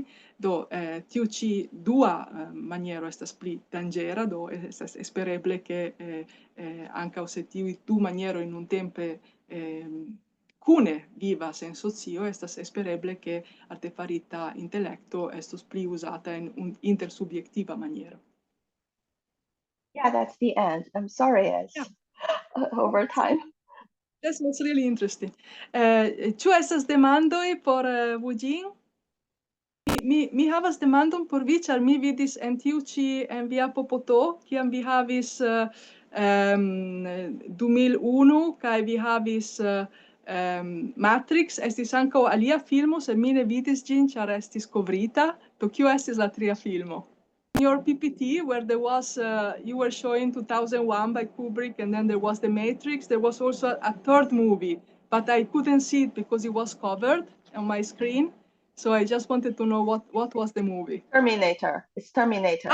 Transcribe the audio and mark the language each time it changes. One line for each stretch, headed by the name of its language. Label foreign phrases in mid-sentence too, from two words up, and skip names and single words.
Esperanto: Do tiu ci dua maniero estas pli danĝera, do estas espereble ke ankaŭ se tiuj du manieroj nuntempe cune vivas en socio, estas espereble che artefarita intellecto estos pli usata in intersubjektiva maniero.
English: Yeah, that's the end. I'm sorry, it's over time. That was really interesting.
Esperanto: Ĉu estas demandoj por Wu Jing? Mi havas demandon por vi, ĉar mi vidis en tiu ĉi en via popoto, kiam vi havis 2001 kaj vi havis Matrix, estis ankaŭ alia filmo, sed mi ne vidis ĝin, ĉar estis kovrita. Do kio estis la tria filmo?
English: In your PPT, where there was, you were showing 2001 by Kubrick, and then there was The Matrix, there was also a third movie, but I couldn't see it because it was covered on my screen. So I just wanted to know what was the movie. Terminator. It's Terminator.